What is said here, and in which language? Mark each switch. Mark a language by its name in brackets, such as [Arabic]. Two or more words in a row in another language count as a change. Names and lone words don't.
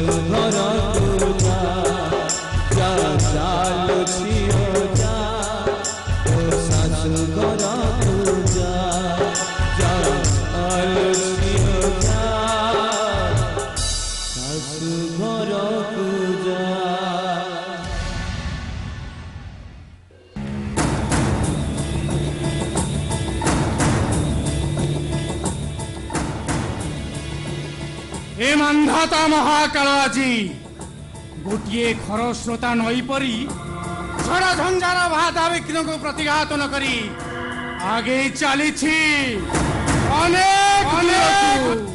[Odia] ଘରକୁ ଯା ଯା ଜାଲୋ ଝିଓ ଯା ଓ ଶାଶୁ ଘରକୁ ଯା ଯା ଜାଲୋ ଝିଓ ଯା ଶାଶୁ ଘରକୁ ଯା ଏ ମାନ୍ଧାତା ମହାକାଳ ଆଜି ଗୋଟିଏ ଖରସ୍ରୋତା ନଈ ପରି ଝଡ଼ଝଞ୍ଜାର ବାଧା ବିଘ୍ନକୁ ପ୍ରତିଘାତ ନ କରି ଆଗେଇ ଚାଲିଛି ଅନେକ ଦୂରକୁ।